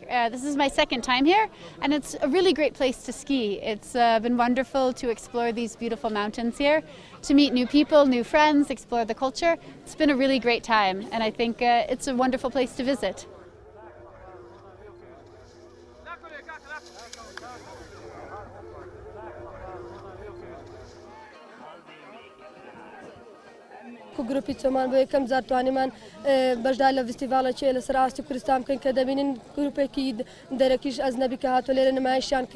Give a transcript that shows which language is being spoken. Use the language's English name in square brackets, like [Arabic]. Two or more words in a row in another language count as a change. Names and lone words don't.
[English] This is my second time here and it's a really great place to ski. It's been wonderful to explore these beautiful mountains here, to meet new people, new friends, explore the culture. It's been a really great time and I think it's a wonderful place to visit. [Central Kurdish] گروپی چۆمان بۆ یەکەم جار توانیمان بەشدار لە فستیڤالێکی لەسەر ئاستی کوردستان بکەین کە دەبینین گروپێکی دەرەکیش ئەجنەبی کە هاتووە لێرە نمایشیان کرد.